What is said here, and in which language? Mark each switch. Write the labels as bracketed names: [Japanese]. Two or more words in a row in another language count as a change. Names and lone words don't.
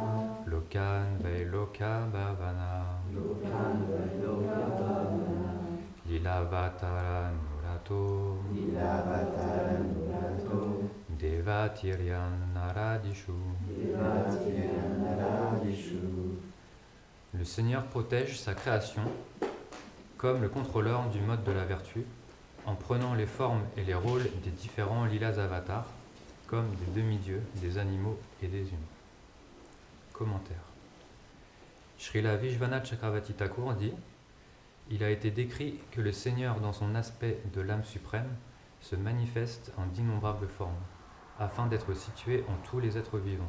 [Sanskrit] Lokan Vailoka Bhavana. Lokan Vailoka Bhavana. Lilavatara Nurato. Lilavatara Nurato. Devatiryan Naradishu. Devatiryan Naradishu. [French] Le Seigneur protège sa création comme le contrôleur du mode de la vertu, en prenant les formes et les rôles des différents lilas avatars, comme des demi-dieux, des animaux et des humains. Commentaire. Srila Vishwanath Chakravarti Thakur dit: il a été décrit que le Seigneur, dans son aspect de l'âme suprême, se manifeste en d'innombrables formes, afin d'être situé en tous les êtres vivants.